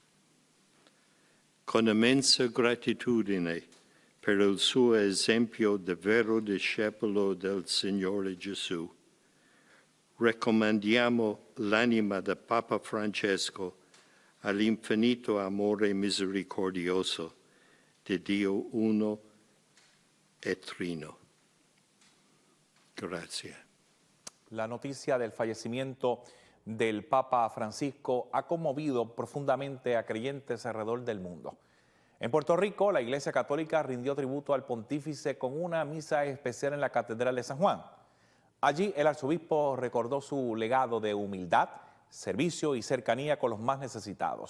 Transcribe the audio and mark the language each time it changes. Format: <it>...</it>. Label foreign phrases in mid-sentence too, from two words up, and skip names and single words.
<it>Con immensa gratitudine per il suo esempio di vero discepolo del Signore Gesù, raccomandiamo l'anima del Papa Francesco all'infinito amore misericordioso di Dio uno e trino. Grazie.</it> <es>La noticia del fallecimiento del Papa Francisco ha conmovido profundamente a creyentes alrededor del mundo. En Puerto Rico, la Iglesia Católica rindió tributo al pontífice con una misa especial en la Catedral de San Juan. Allí el arzobispo recordó su legado de humildad, servicio y cercanía con los más necesitados.</es>